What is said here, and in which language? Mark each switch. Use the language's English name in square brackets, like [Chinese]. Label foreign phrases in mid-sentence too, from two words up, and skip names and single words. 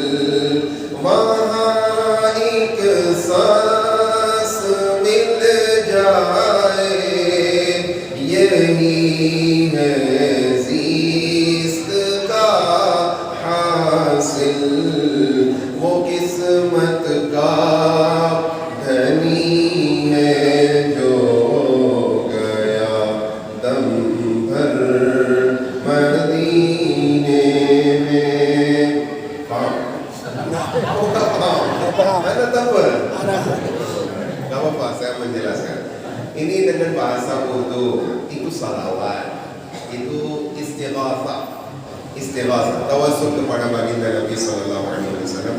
[Urdu] وہاں ایک سانس مل جائے، یہی ہے زیست کا حاصل. وہ قسمت کا دھنی ہے جو گیا دم بھر مدینے میں. [Indonesian] Mana tahu? Gak apa-apa, saya menjelaskan. Ini dengan bahasa Urdu, itu salawat, itu istighatsah, tawassul kepada baginda Nabi [Arabic] صلى الله عليه وسلم.